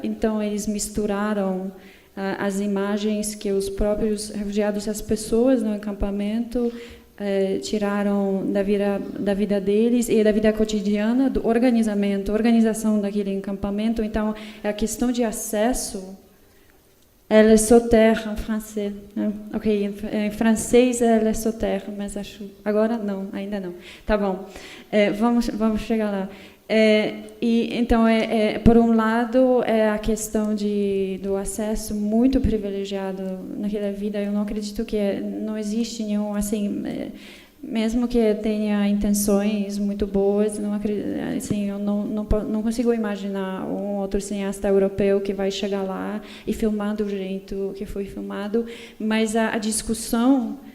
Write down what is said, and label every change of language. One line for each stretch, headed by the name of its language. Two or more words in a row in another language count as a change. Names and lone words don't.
Portuguese: Então eles misturaram as imagens que os próprios refugiados, as pessoas no acampamento, tiraram da vida deles e da vida cotidiana, do organização daquele acampamento. Então, a questão de acesso,
French: elle est sur terre
Portuguese: em francês.
French: Ok,
Portuguese: em francês
French: elle est sur terre,
Portuguese: mas acho agora não, ainda não. Tá bom, vamos chegar lá. Então, por um lado, a questão do acesso muito privilegiado naquela vida. Eu não acredito que não existe nenhum, assim, mesmo que tenha intenções muito boas, não assim, eu não consigo imaginar um outro cineasta europeu que vai chegar lá e filmar do jeito que foi filmado, mas a discussão